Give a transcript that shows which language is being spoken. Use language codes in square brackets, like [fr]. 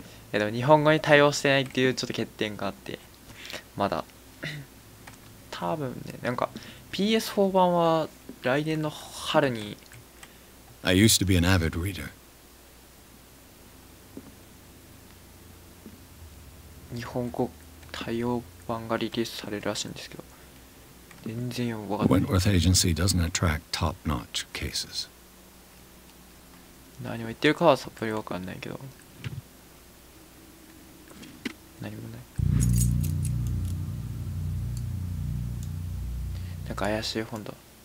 [ja] でも日本語に対応してないっていうちょっと欠点があって、まだ多分ね、なんか PS4 版は来年の春に。 [en] I used to be an avid reader. [ja] 日本語対応版がリリースされるらしいんですけど、全然よく分かんない。 [en] Wentworth Agency doesn't attract top-notch cases. [ja] 何を言ってるかはさっぱり分かんないけど、何もない。なんか怪しい本だ。